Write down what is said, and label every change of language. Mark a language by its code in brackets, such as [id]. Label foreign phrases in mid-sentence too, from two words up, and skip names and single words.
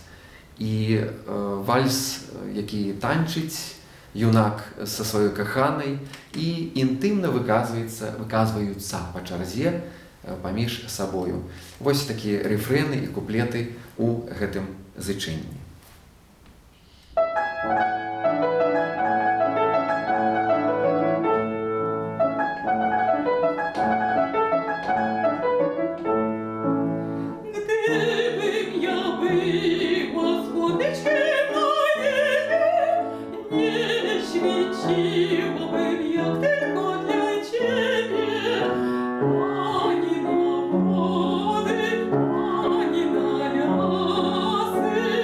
[be] І вальс, які танчыць юнак са сваёй каханай і інтымна выказваюцца па чарзе паміж сабою. Вось такія рэфрэны і куплеты ў гэтым зычэнні. [pl] Gdybym ja była słoneczkiem nie świeciłabym jak tylko dla ciebie, ani na wody, ani na lasy,